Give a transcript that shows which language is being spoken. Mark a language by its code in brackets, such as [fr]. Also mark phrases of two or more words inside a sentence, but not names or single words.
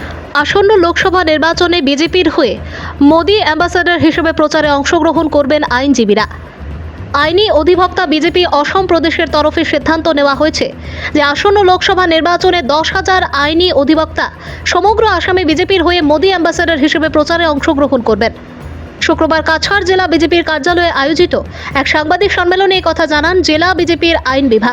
[bn] আসন্ন লোকসভা নির্বাচনে বিজেপির হয়ে মোদি অ্যাম্বাসেডর হিসেবে প্রচারে অংশগ্রহণ করবেন আইনজীবীরা। আইনি অধিবক্তা বিজেপি অসম প্রদেশের তরফে সিদ্ধান্ত নেওয়া হয়েছে যে আসন্ন লোকসভা নির্বাচনে 10,000 আইনি অধিবক্তা সমগ্র আসামে বিজেপির হয়ে মোদি অ্যাম্বাসেডর হিসেবে প্রচারে অংশগ্রহণ করবেন। শুক্রবার কাছাড় জেলা বিজেপির কার্যালয়ে আয়োজিত এক সাংবাদিক সম্মেলনে এই কথা জানান জেলা বিজেপির আইন বিভাগ।